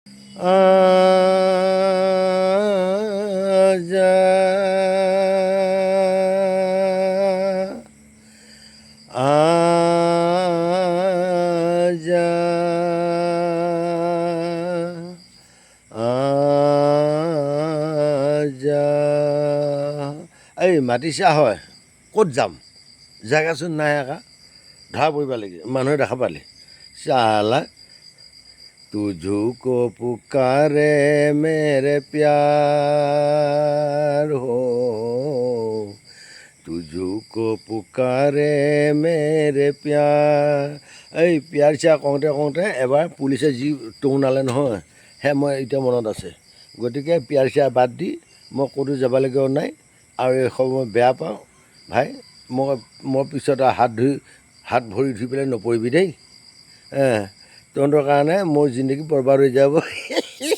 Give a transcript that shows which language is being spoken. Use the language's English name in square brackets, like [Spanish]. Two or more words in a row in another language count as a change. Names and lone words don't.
[Hindi] आजा आजा आजा [Assamese] এই মাতিছা হয় ক'ত যাম জেগাচোন নাই একা ধৰা পৰিব লাগে মানুহে দেখা পালে চালা [Hindi] तुझको पुकारे मेरे प्यार हो तुझको पुकारे मेरे प्यार [Assamese] এই প্যাৰ চিয়াৰ কওঁতে কওঁতে এবাৰ পুলিচে যি টৌনালে নহয় সেয়া মই এতিয়া মনত আছে গতিকে প্যাৰ চিয়াৰ বাদ দি মই ক'তো যাবলগীয়াও নাই আৰু এই সময় বেয়া পাওঁ ভাই মই পিছত হাত ভৰি ধুই পেলাই নপৰিবি দেই তহঁতৰ কাৰণে মোৰ জিন্দগী বৰবাদ হৈ যাব